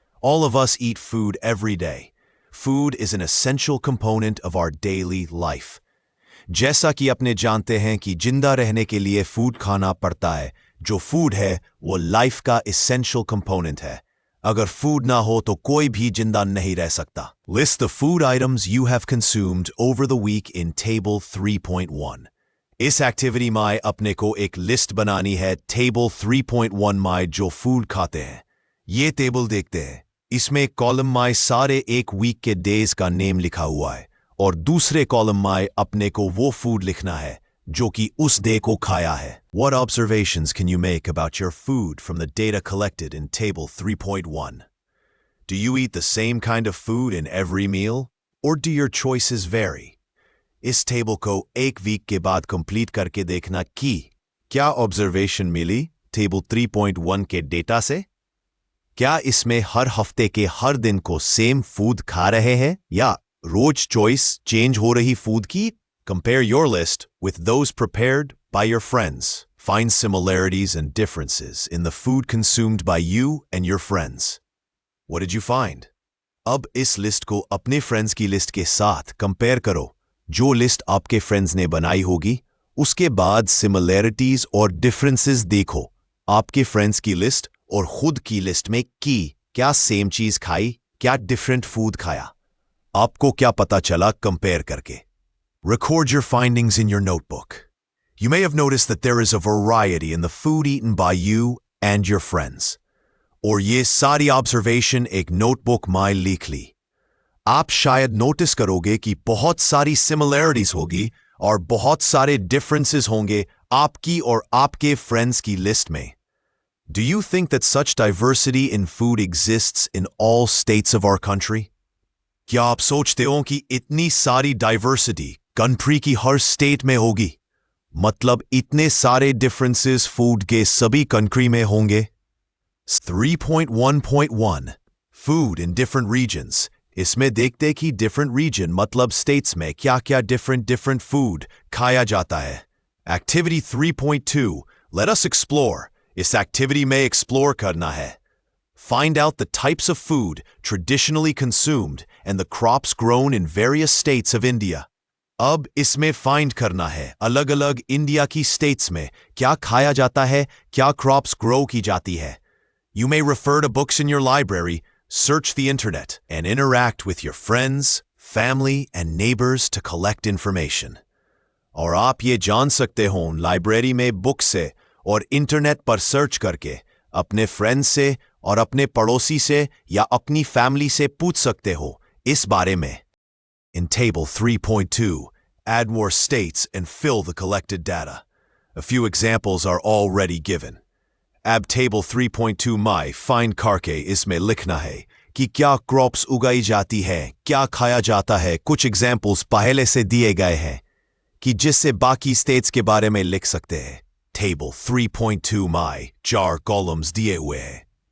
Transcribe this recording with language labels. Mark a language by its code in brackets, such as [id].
[en] All of us eat food every day. Food is an essential component of our daily life. [hi] जैसा कि अपने जानते हैं कि जिंदा रहने के लिए फूड खाना पड़ता है, जो फूड है वो लाइफ का एसेंशियल कंपोनेंट है। अगर फूड ना हो तो कोई भी जिंदा नहीं रह सकता। [en] List the food items you have consumed over the week in table 3.1. [hi] इस एक्टिविटी में अपने को एक लिस्ट बनानी है टेबल 3.1 में जो फूड खाते हैं। ये टेबल देखते हैं, इसमें कॉलम में सारे एक वीक के डेज का नेम लिखा हुआ है और दूसरे कॉलम में अपने को वो फूड लिखना है जो कि उस डे को खाया है। [en] What observations can you make about your food from the data collected in table 3.1? Do you eat the same kind of food in every meal, or do your choices vary? [hi] इस table को एक week के बाद complete करके देखना कि क्या observation मिली table 3.1 के डेटा से। क्या इसमें हर हफ्ते के हर दिन को सेम फूड खा रहे हैं या रोज चॉइस चेंज हो रही फूड की? [en] Compare your list with those prepared by your friends. Find similarities and differences in the food consumed by you and your friends. What did you find? [hi] अब इस list को अपने फ्रेंड्स की list के साथ कंपेयर करो। जो लिस्ट आपके फ्रेंड्स ने बनाई होगी उसके बाद सिमिलैरिटीज और डिफरेंसेस देखो। आपके फ्रेंड्स की लिस्ट और खुद की लिस्ट में क्या सेम चीज खाई, क्या डिफरेंट फूड खाया, आपको क्या पता चला कंपेयर करके? [en] Record your findings in your notebook. You may have noticed that there is a variety in the food eaten by you and your friends. [hi] और ये सारी ऑब्जर्वेशन एक नोटबुक में लिख ली। आप शायद नोटिस करोगे कि बहुत सारी सिमिलैरिटीज होगी और बहुत सारे डिफरेंसेस होंगे आपकी और आपके फ्रेंड्स की लिस्ट में। [en] Do you think that such diversity in food exists in all states of our country? [hi] क्या आप सोचते हो कि इतनी सारी डाइवर्सिटी कंट्री की हर स्टेट में होगी? मतलब इतने सारे डिफरेंसेस फूड के सभी कंट्री में होंगे? [en] 3.1.1 Food in different regions. [hi] इसमें देखते कि डिफरेंट रीजन मतलब स्टेट्स में क्या क्या डिफरेंट फूड खाया जाता है। [en] Activity 3.2 Let us explore. [hi] इस एक्टिविटी में एक्सप्लोर करना है। [en] Find out the types of food traditionally consumed and the crops grown in various states of India. [hi] अब इसमें फाइंड करना है अलग अलग इंडिया की स्टेट्स में क्या खाया जाता है, क्या क्रॉप्स ग्रो की जाती है। [en] You may refer to books in your library, search the internet, and interact with your friends, family, and neighbors to collect information. [hi] और आप ये जान सकते हो लाइब्रेरी में बुक से और इंटरनेट पर सर्च करके अपने फ्रेंड्स से और अपने पड़ोसी से या अपनी फैमिली से पूछ सकते हो इस बारे में। [en] In Table 3.2, add more states and fill the collected data. A few examples are already given. [hi] Ab Table 3.2 में find करके इसमें लिखना है कि क्या क्रॉप्स उगाई जाती है, क्या खाया जाता है। कुछ एग्जाम्पल्स पहले से दिए गए हैं कि जिससे बाकी स्टेट्स के बारे में लिख सकते हैं। Table 3.2 में 4 कॉलम्स दिए हुए हैं।